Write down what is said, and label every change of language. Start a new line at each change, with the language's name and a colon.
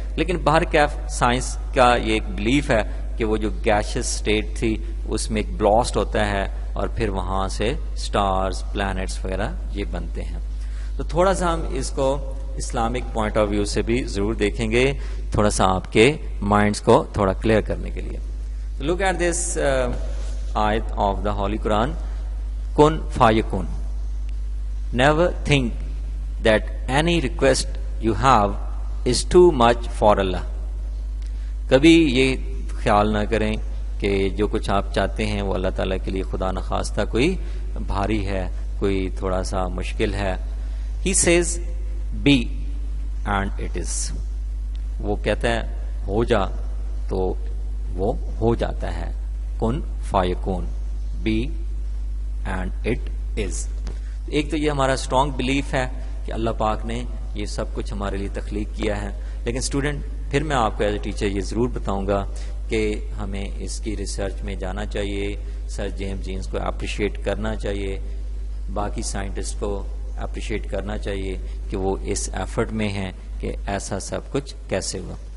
Urdu: لیکن باہر کیف سائنس کا یہ ایک بلیف ہے کہ وہ جو گیشس اسٹیٹ تھی اس میں ایک بلاسٹ ہوتا ہے اور پھر وہاں سے اسٹارز, پلانٹس وغیرہ یہ بنتے ہیں. تو تھوڑا سا ہم اس کو اسلامک پوائنٹ آف ویو سے بھی ضرور دیکھیں گے, تھوڑا سا آپ کے مائنڈس کو تھوڑا کلیئر کرنے کے لیے.
English: look at this آیت of the holy Quran,
Arabic: کن فایکون.
English: Never think that any request you have is too much for Allah.
Urdu: کبھی یہ خیال نہ کریں کہ جو کچھ آپ چاہتے ہیں وہ اللہ تعالیٰ کے لیے خدا نخواستہ کوئی بھاری ہے, کوئی تھوڑا سا مشکل ہے.
English: He says be and it is.
Urdu: وہ کہتا ہے ہو جا تو وہ ہو جاتا ہے.
Arabic: کن فایکون,
English: be and it is.
Urdu: ایک تو یہ ہمارا اسٹرانگ بلیف ہے کہ اللہ پاک نے یہ سب کچھ ہمارے لیے تخلیق کیا ہے. لیکن اسٹوڈنٹ پھر میں آپ کو ایز اے ٹیچر یہ ضرور بتاؤں گا کہ ہمیں اس کی ریسرچ میں جانا چاہیے، سر جیمز جینس کو اپریشیٹ کرنا چاہیے، باقی سائنٹسٹ کو اپریشیٹ کرنا چاہیے کہ وہ اس ایفرٹ میں ہیں کہ ایسا سب کچھ کیسے ہوا۔